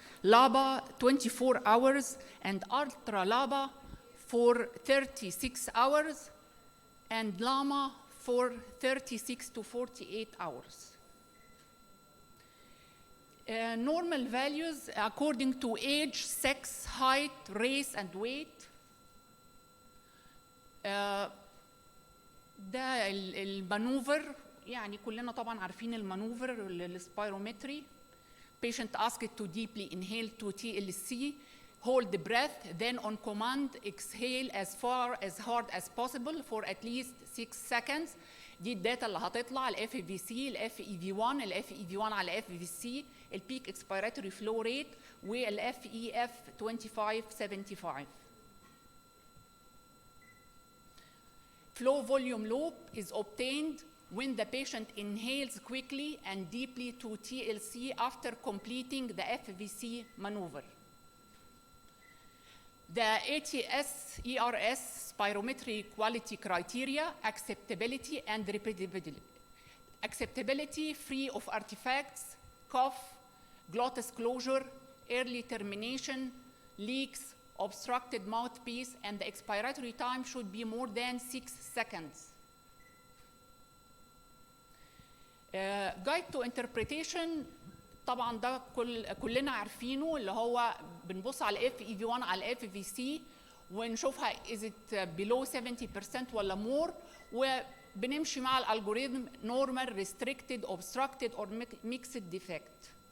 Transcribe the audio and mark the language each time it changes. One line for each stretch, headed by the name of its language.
English: LABA 24 hours, and Ultra LABA for 36 hours, and LAMA for 36 to 48 hours. Normal values according to age, sex, height, race, and weight.
Arabic: ده المانوفر، يعني كلنا طبعا عارفين المانوفر للسبيرومتري.
English: Patient asked to deeply inhale to TLC, hold the breath, then on command exhale as far as hard as possible for at least 6 seconds.
Arabic: دي الداتا اللي هتطلع: ال FVC، ال FEV1، ال FEV1 على FVC، ال peak expiratory flow rate، وال FEF 2575.
English: Flow volume loop is obtained when the patient inhales quickly and deeply to TLC after completing the FVC maneuver. The ATS-ERS spirometry quality criteria: acceptability and repeatability. Acceptability, free of artifacts, cough, glottis closure, early termination, leaks, obstructed mouthpiece, and the expiratory time should be more than 6 seconds. Guide to interpretation،
Arabic: طبعا ده كلنا عارفينه، اللي هو بنبص على ال FEV1 على ال FVC ونشوفها
English: is it below 70%
Arabic: ولا more، وبنمشي مع الالجوريثم
English: normal, restricted, obstructed, or mixed defect.